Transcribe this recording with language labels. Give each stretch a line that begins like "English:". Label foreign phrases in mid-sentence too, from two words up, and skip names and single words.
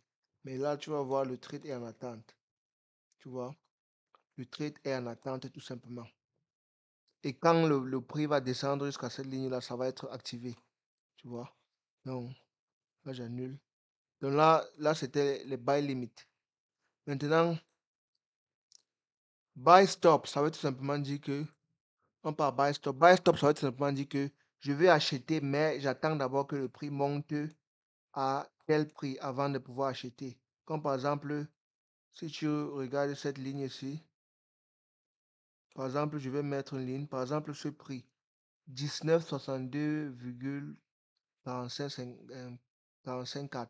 French: Mais là, tu vas voir le trade est en attente. Tu vois. Le trade est en attente tout simplement. Et quand le prix va descendre jusqu'à cette ligne-là, ça va être activé. Tu vois. Donc, là, j'annule. Donc là c'était les
English: buy limit.
French: Maintenant,
English: buy stop,
French: ça veut tout simplement dire que, on parle
English: buy stop. Buy stop,
French: ça veut tout simplement dire que je vais acheter, mais j'attends d'abord que le prix monte à tel prix avant de pouvoir acheter. Comme par exemple, si tu regardes cette ligne ici, par exemple, je vais mettre une ligne, par exemple, ce prix, 19,62,45,4.